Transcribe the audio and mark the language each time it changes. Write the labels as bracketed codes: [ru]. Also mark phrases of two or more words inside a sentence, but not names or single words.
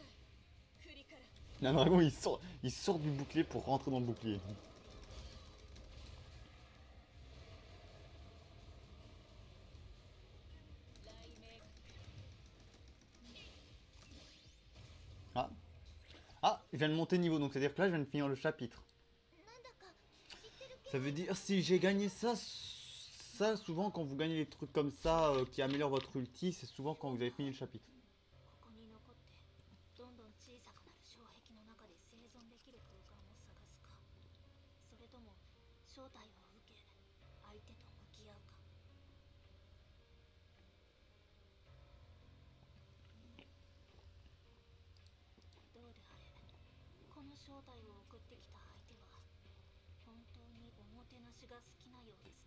[ja] 振りから。 [fr] Un dragon, il sort du bouclier pour rentrer dans le bouclier. [ja] 雷鳴が来る。 [fr] viens de monter de niveau, donc c'est-à-dire que là, je viens de finir le chapitre. [ja] なんだか知ってる気 [fr] Ça veut dire, si j'ai gagné ça, ça, souvent, quand vous gagnez des trucs comme ça, qui améliorent votre ulti, c'est souvent quand vous avez fini le chapitre. [ja] ここに残ってどんどん小さくなる障壁の中で生存できる空間を探すか、それとも正体を受け相手と向き合うか。どうであれ、この正体を送ってきた相手は本当におもてなしが好きなようですね。